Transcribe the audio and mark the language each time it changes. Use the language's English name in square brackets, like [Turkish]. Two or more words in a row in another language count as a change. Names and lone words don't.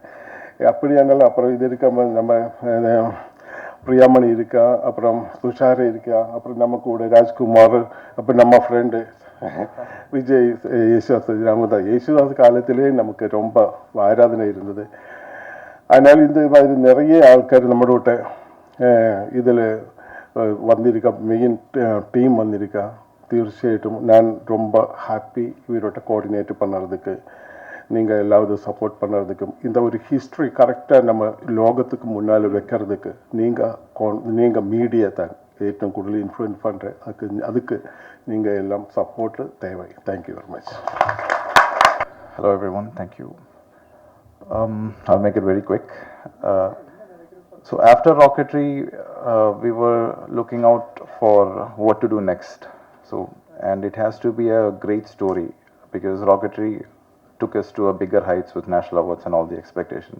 [Tamil] அப்படியானாலும் அப்புறம் இது இருக்கா, நம்ம பிரியாமணி இருக்கா, அப்புறம் துஷார் இருக்கா, அப்புறம் நம்ம கூட ராஜ்குமார், அப்புறம் நம்ம ஃப்ரெண்டு விஜய், யேசுதாஸ். யேசுதாஸ் காலத்திலே நமக்கு ரொம்ப ஆராதனை இருந்தது. அதனால் இந்த மாதிரி நிறைய ஆൾക്കാർ நம்மளோட இதில் வந்திருக்கா, மெயின் டீம் வந்திருக்கா. [Malayalam] തീർച്ചയായിട്ടും ഞാൻ [Tamil] ரொம்ப ஹாப்பி இவரோட கோஆர்டினேட் பண்ணுறதுக்கு, நீங்கள் எல்லாரும் சப்போர்ட் பண்ணுறதுக்கும், இந்த ஒரு ஹிஸ்ட்ரி கரெக்டாக நம்ம லோகத்துக்கு முன்னால் வைக்கிறதுக்கு நீங்கள் மீடியா தான் [Malayalam] ഏറ്റവും കൂടുതൽ [Tamil] இன்ஃப்ளூயன்ஸ் பண்ணுற. அதுக்கு நீங்கள் எல்லாம் சப்போர்ட் தேவை. [English] thank you very much. Hello everyone, thank you. I'll make it very quick. So after Rocketry, we were looking out for what to do next. So, and it has to be a great story because Rocketry took us to a bigger heights with national awards and all the expectations.